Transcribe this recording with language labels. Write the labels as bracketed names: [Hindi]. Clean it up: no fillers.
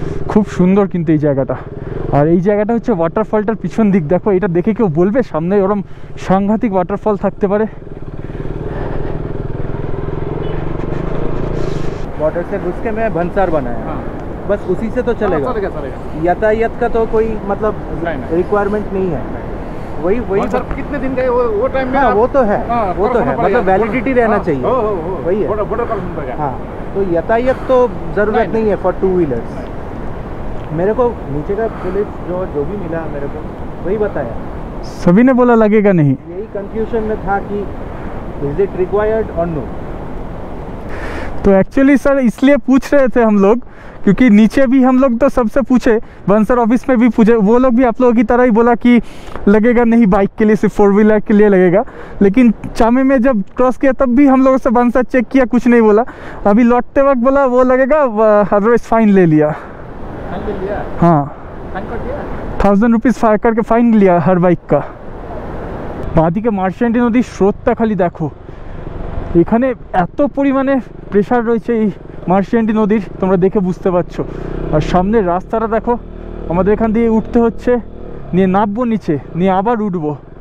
[Bangla] খুব সুন্দর কিন্তু এই জায়গাটা। আর এই জায়গাটা হচ্ছে ওয়াটারফলটার পিছন দিক। দেখো, এটা দেখে কেউ বলবে সামনে ওরম সাংঘাতিক ওয়াটারফল থাকতে পারে? [Hindi] बॉर्डर से घुस के मैं भंसार बनाया। हाँ। बस उसी से तो चलेगा। यातायात का तो कोई मतलब रिक्वायरमेंट नहीं है। वही सर कितने दिन गए वो टाइम में? हाँ, वो तो है, वो तो है, मतलब वैलिडिटी रहना चाहिए। वही है। हाँ, तो यातायात तो जरूरत नहीं है [English] For 2 wheelers. [Hindi] मेरे को नीचे का पुलिस जो भी मिला मेरे को वही बताया, सभी ने बोला लगेगा नहीं। यही कंफ्यूजन में था कि [English] is it required [Hindi] और नो। तो एक्चुअली सर इसलिए पूछ रहे थे हम लोग, क्योंकि नीचे भी हम लोग तो सबसे पूछे, बंसर ऑफिस में भी पूछे, वो लोग भी आप लोगों की तरह ही बोला कि लगेगा नहीं, बाइक के लिए सिर्फ 4 व्हीलर के लिए लगेगा। लेकिन चामे में जब क्रॉस किया तब भी हम लोगों से बंसर चेक किया, कुछ नहीं बोला। अभी लौटते वक्त बोला वो लगेगा, अदरवाइज फाइन ले लिया। हाँ, 1000 रुपीज़ फाइन करके फाइन लिया हर बाइक का। [Bangla] বাঁদিকে মার্চেন্টি নদীর স্রোতটা খালি দেখো, এখানে এত পরিমাণে প্রেশার রয়েছে এই মার্চেন্টি নদীর, তোমরা দেখে বুঝতে পারছো। আর সামনের রাস্তাটা দেখো, আমাদের এখান দিয়ে উঠতে হচ্ছে, নিয়ে নামবো নিচে, নিয়ে আবার উঠবো।